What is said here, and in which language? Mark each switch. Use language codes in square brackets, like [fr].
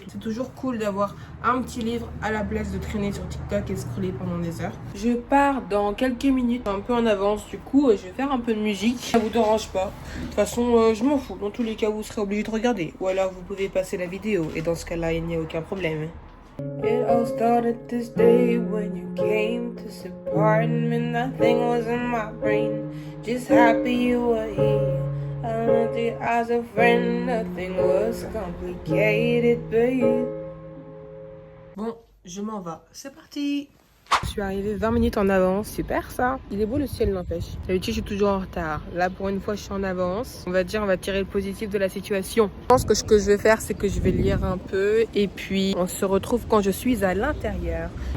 [fr] C'est toujours cool d'avoir un petit livre à la place de traîner sur TikTok et scroller pendant des heures. Je pars dans quelques minutes, un peu en avance. Du coup, je vais faire un peu de musique. Ça vous dérange pas. De toute façon, je m'en fous. Dans tous les cas, vous serez obligé de regarder. Ou alors, vous pouvez passer la vidéo. Et dans ce cas-là, il n'y a aucun problème. [en] It all started this day when you came to support me. Nothing was in my brain, just happy you were here. I looked at you as a friend, nothing was complicated, babe. [fr] Bon, je m'en vais. C'est parti. Je suis arrivée 20 minutes en avance, super ça. Il est beau le ciel, n'empêche. D'habitude, je suis toujours en retard. Là, pour une fois, je suis en avance. On va tirer le positif de la situation. Je pense que ce que je vais faire, c'est que je vais lire un peu. Et puis, on se retrouve quand je suis à l'intérieur.